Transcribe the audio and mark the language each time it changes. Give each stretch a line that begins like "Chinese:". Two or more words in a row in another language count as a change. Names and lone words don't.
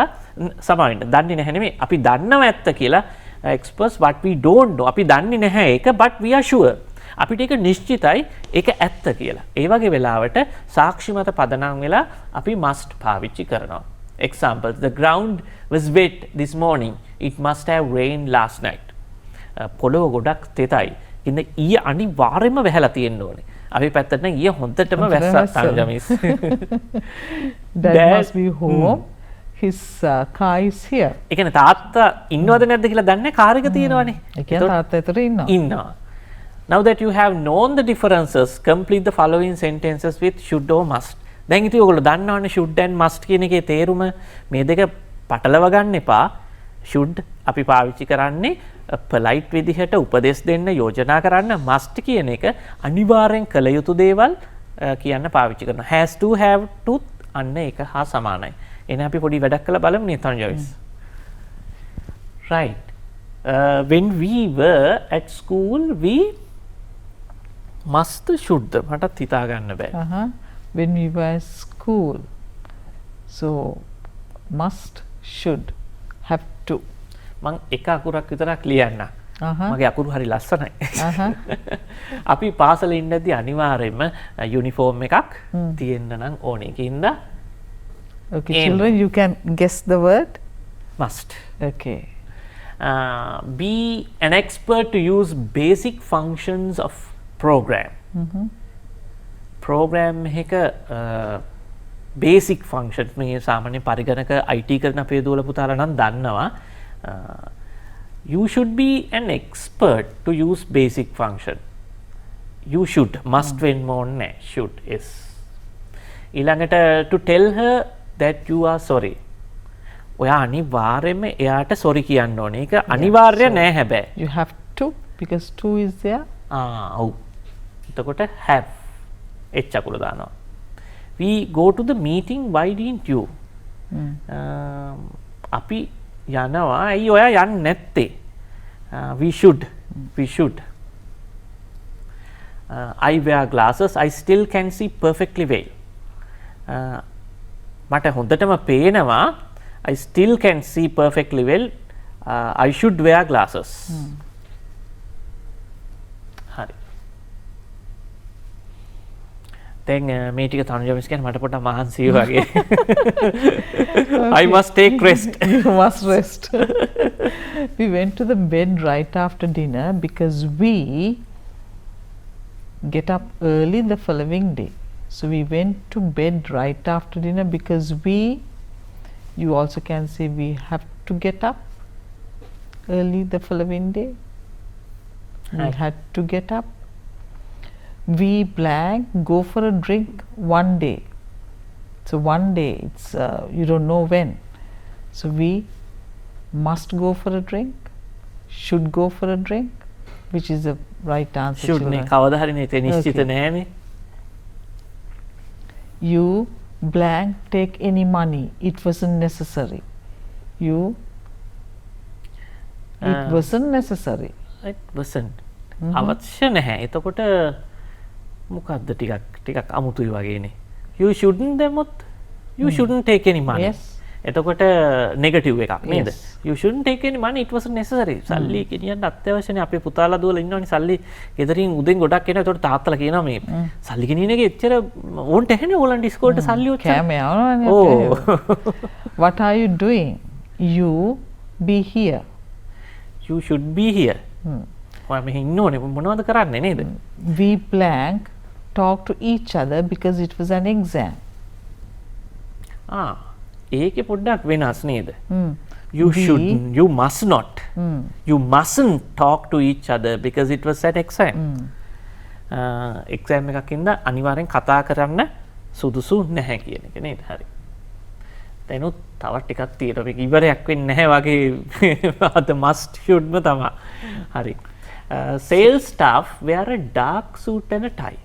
Sinhala: සමහරවිට දන්නේ නැහැ නෙමෙයි අපි දන්නව ඇත්ත කියලා
English: express what we don't know.
Sinhala: අපි දන්නේ නැහැ ඒක
English: but we are sure.
Sinhala: අපිට ඒක නිශ්චිතයි ඒක ඇත්ත කියලා. ඒ වගේ වෙලාවට සාක්ෂි මත පදනම් වෙලා අපි must පාවිච්චි කරනවා.
English: Examples, the ground was wet this morning. It must have rained last night.
Sinhala: පොළොව ගොඩක් තෙතයි. ඉතින් ඊයේ අනිවාර්යයෙන්ම වැහැලා තියෙන්න ඕනේ. අපි පැත්තට නම් ඊයේ හොඳටම වැස්සා තංගමිස්.
English: Dad must be home. His car is here.
Sinhala: ඒ කියන්නේ තාත්තා ඉන්නවද නැද්ද කියලා දන්නේ කාර් එක තියෙනවනේ. ඒ කියන්නේ තාත්තා එතන ඉන්නවා.
English: Now that you have known the differences, complete the following sentences with should or must.
Sinhala: දැන් ඉතින් ඔයගොල්ලෝ දන්නවනේ
English: should and must
Sinhala: කියන එකේ තේරුම. මේ දෙක පටලව ගන්න එපා. should අපි පාවිච්චි කරන්නේ polite විදිහට උපදෙස් දෙන්න යෝජනා කරන්න. must කියන එක අනිවාර්යෙන් කළ යුතු දේවල් කියන්න පාවිච්චි කරනවා.
English: has to, have to
Sinhala: අන්න ඒක හා සමානයි. එන අපි පොඩි වැඩක් කරලා බලමු නේතන් ජොයිස්.
English: Right. When we were at school we must should
Sinhala: මටත් හිතා ගන්න බෑ.
English: When we were at school, so must, should, have to.
Sinhala: මං එක අකුරක් විතරක් ලියන්න. මගේ අකුරු හරි ලස්සනයි. අපි පාසලේ ඉඳදී අනිවාර්යයෙන්ම යුනිෆෝම් එකක් තියෙන්න නම් ඕනේ. ඒකින්ද
English: Okay, children, you can guess the word. Must. Okay. Be an expert to use basic functions of program.
Sinhala: program එක
English: basic functions
Sinhala: මේ සාමාන්‍ය පරිගණක IT කරන අපේ දුවල පුතාලා නම් දන්නවා.
English: You should be an expert to use basic function. You should, must වෙන්න ඕනේ should is. ඊළඟට to tell her that you are sorry.
Sinhala: ඔයා අනිවාර්යයෙන්ම එයාට sorry කියන්න ඕනේ. ඒක අනිවාර්ය නෑ හැබැයි.
English: You have to because to is there.
Sinhala: ඔව්. එතකොට have එච් අකුර දානවා.
English: We go to the meeting, why didn't you?
Sinhala: අපි යනවා ඇයි ඔයා යන්නේ නැත්තේ?
English: We should. I wear glasses, I still can see perfectly well.
Sinhala: මට හොඳටම පේනවා,
English: I still can see perfectly well. I should wear glasses.
Sinhala: හරි. දැන් මේ ටික තනුජා මිස් කියන්නේ මට පොඩ්ඩක් මහන්සිය වගේ.
English: I must take rest. You must rest. We went to the bed right after dinner because we get up early the following day. So we went to bed right after dinner because you also can say we have to get up early the following day. We had to get up. We blank go for a drink one day. So one day, it's you don't know when. So we must go for a drink, should go for a drink, which is the right answer.
Sinhala: should නේ කවදා හරි නේ ඒක නිශ්චිත නෑනේ.
English: You blank take any money, it wasn't necessary. It wasn't necessary. It wasn't.
Sinhala: අවශ්‍ය නැහැ. එතකොට මොකක්ද ටිකක් අමුතුයි වගේනේ.
English: You shouldn't දෙමුත් you shouldn't take any money. Yes.
Sinhala: එතකොට නෙගටිව් එකක් නේද?
English: Yes. You shouldn't take any money, it wasn't necessary.
Sinhala: සල්ලි ගෙනියන්න අත්‍යවශ්‍යනේ. අපේ පුතාලා දුවලා ඉන්නවනේ සල්ලි ගෙදරින් උදෙන් ගොඩක් එනවා. ඒතකොට තාත්තලා කියනවා මේ සල්ලි ගෙනියන එක එච්චර ඕන්ට ඇහෙනේ ඕලන්ට ඉස්කෝලේට සල්ලි ඔච්චර. කෑම යවනවනේ. Oh.
English: What are you doing? You be here. You should be here.
Sinhala: ඔයා මෙහෙ ඉන්න ඕනේ මොනවද කරන්නේ නේද?
English: We blank talk to each other because it was an exam.
Sinhala: ඒකේ පොඩ්ඩක් වෙනස් නේද?
English: You shouldn't, you must not. You mustn't talk to each other because it was an exam.
Sinhala: එක්සෑම් එකකින්ද අනිවාර්යෙන් කතා කරන්න සුදුසු නැහැ කියන එක නේද? හරි. දැනුත් තවත් ටිකක් තියෙනවා. මේක ඉවරයක් වෙන්නේ නැහැ වගේ අද
English: must should
Sinhala: ම තමයි. හරි.
English: Sales staff wear a dark suit and a tie.